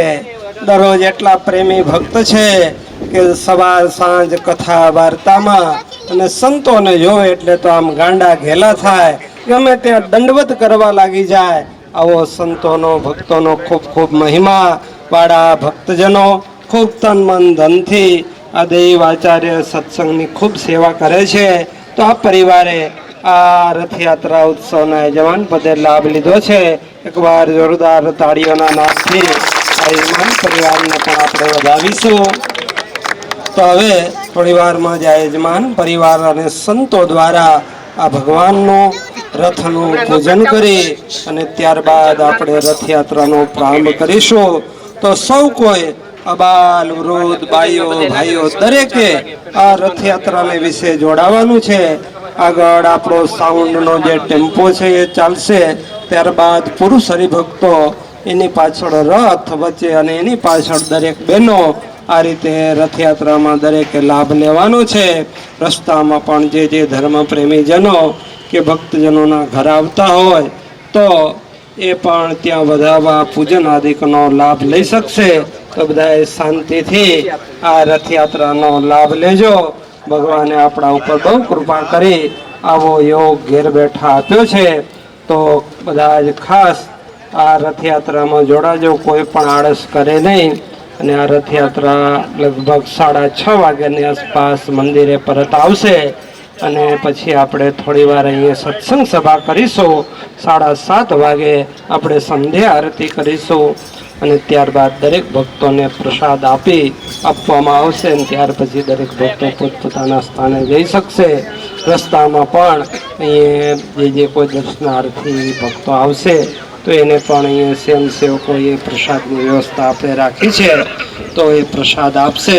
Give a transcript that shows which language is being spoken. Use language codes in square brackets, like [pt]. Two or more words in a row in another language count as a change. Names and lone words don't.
[gu] દરરોજ એટલા પ્રેમી ભક્ત છે કે સવાર સાંજ કથા વાર્તામાં અને સંતોને જોવે એટલે તો આમ ગાંડા ઘેલા થાય, ગમે ત્યાં દંડવત કરવા લાગી જાય। આવો સંતોનો ભક્તોનો ખૂબ ખૂબ મહિમા વાળા ભક્તજનો ખૂબ તન મન ધનથી આ દેવ આચાર્ય સત્સંગ ખૂબ સેવા કરે છે। તો આ પરિવારે આ રથયાત્રા ઉત્સવ યજમાન પદે લાભ લીધો છે। એક બાર જોરદાર તાળીઓના નાદથી આ યજમાન પરિવાર ને પણ આપણે વધાવીશું। તો હવે થોડી વાર માં જ યજમાન પરિવાર અને સંતો દ્વારા આ ભગવાનનો રથનુ પૂજન કરી અને ત્યારબાદ આપણે રથયાત્રાનો પ્રારંભ કરીશું। તો સૌ કોઈ અબાલ વૃદ્ધ બાઈઓ ભાઈઓ દરેકે આ રથયાત્રા ને વિષે જોડાવાનું છે। આગળ આપણો સાઉંડનો જે ટેમ્પો છે એ ચાલશે, ત્યારબાદ પુરુષ હરિભક્તો એની પાછળ રથ વચ્ચે અને એની પાછળ દરેક બહેનો આ રીતે રથયાત્રામાં દરેકે લાભ લેવાનો છે। રસ્તામાં પણ જે ધર્મપ્રેમી જનો કે ભક્તજનોના ઘર આવતા હોય તો એ પણ ત્યાં વધાવા પૂજન આદિકનો લાભ લઈ શકશે। તો બધાએ શાંતિથી આ રથયાત્રાનો લાભ લેજો। ભગવાને આપણા ઉપર બહુ કૃપા કરી આવો યોગ ઘેર બેઠા આપ્યો છે। તો બધા જ ખાસ આ રથયાત્રામાં જોડાજો, કોઈ પણ આળસ કરે નહીં। અને આ રથયાત્રા લગભગ 6:30 વાગ્યાની આસપાસ મંદિરે પરત આવશે અને પછી આપણે થોડી વાર અહીંયા સત્સંગ સભા કરીશું। 7:30 વાગે આપણે સંધ્યા આરતી કરીશું અને ત્યારબાદ દરેક ભક્તોને પ્રસાદ આપવામાં આવશે અને ત્યાર પછી દરેક ભક્તો પોતપોતાના સ્થાને જઈ શકશે। રસ્તામાં પણ અહીંયા જે કોઈ દર્શનાર્થી ભક્તો આવશે તો એને પણ અહીંયા સ્વયંસેવકોએ પ્રસાદની વ્યવસ્થા આપણે રાખી છે, તો એ પ્રસાદ આપશે।